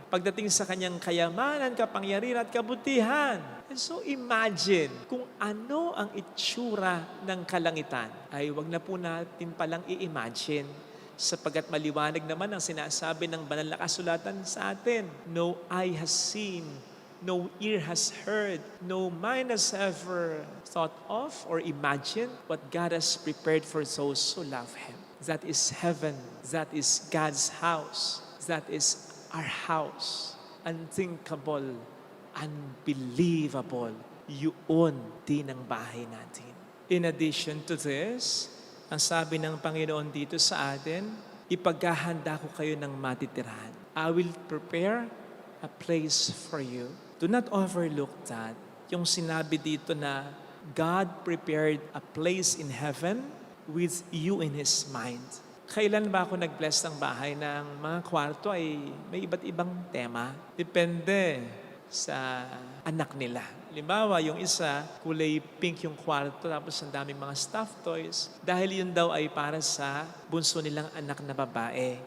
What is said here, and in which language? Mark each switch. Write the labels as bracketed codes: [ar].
[tl] Pagdating sa kanyang kayamanan, kapangyarihan at kabutihan. [en] And so imagine [tl] kung ano ang itsura ng kalangitan. Ay wag na po natin palang i-imagine sapagkat maliwanag naman ang sinasabi ng banal na kasulatan sa atin. [en] No eye has seen, no ear has heard, no mind has ever thought of or imagined what God has prepared for those who love Him. That is heaven. That is God's house. That is our house. Unthinkable, unbelievable. [tl] Yun din ang bahay natin. [en] In addition to this, [tl] ang sabi ng Panginoon dito sa atin, ipaghahanda ko kayo ng matitirahan. [en] I will prepare a place for you. Do not overlook that. [tl] Yung sinabi dito na [en] God prepared a place in heaven with you in His mind. [tl] Kailan ba ako nag-bless ng bahay ng mga kwarto ay may iba't ibang tema. Depende sa anak nila. Halimbawa, yung isa, kulay pink yung kwarto tapos ang daming mga stuffed toys. Dahil yun daw ay para sa bunso nilang anak na babae.